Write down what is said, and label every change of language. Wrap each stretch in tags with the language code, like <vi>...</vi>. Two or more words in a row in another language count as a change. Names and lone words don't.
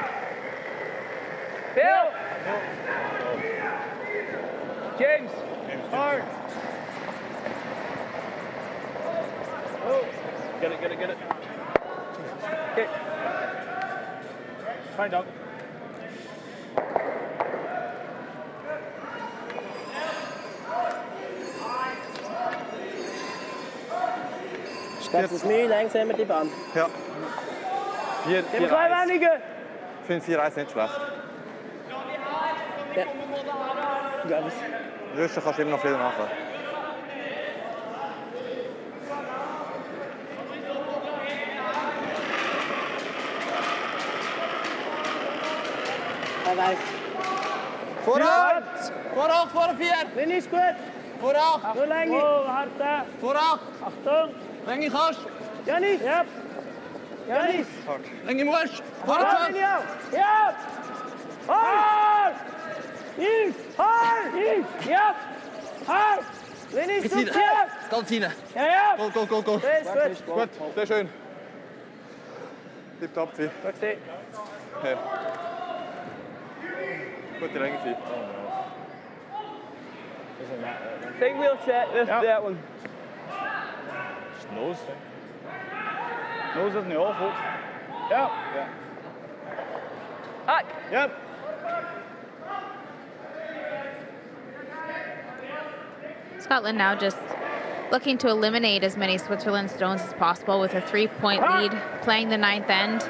<en>Bill! James! Hard! Oh! Get it, get it, get it. Okay. Find out.</en> <de>Das ist mir langsam mit die Bahn. Ja. 4, 4, 1. Wenige. Ich finde 4, 1 nicht schlecht. Ja. Ganz. Rüsten kannst du immer noch viel machen.</de> <nl>Vooruit! Vooruit, voor de 4! Linie is goed. Vooruit! Zo lang niet. Hard. Vooruit!</nl> <de>Achtung. Lengi gas! Janis.</de> <en>Yep. Janis.</en> <de>Lengi marsch!</de> <en>Hard.</en> <nl>Vooruit!</nl> <en>Yep. Hard. Yves. Hard. Yves. Yep. Hard.</en> <nl>Linie is goed.</nl> <de>Kantine! Ja.</de> <en>Go, go, go, go!</en> <nl>Dat is goed.</nl> <de>Gut, sehr schön. Tipptopp, Fee.</de> <nl>Goed, Steve.</nl> <de>Ja. Gute Länge, Fee.</de> <en>I think we'll set this, that one. Just nose. Nose isn't awful. Yep. Yeah. Hack. Yep. Scotland now just looking to eliminate as many Switzerland stones as possible with a 3-point lead, playing the 9th end.</en>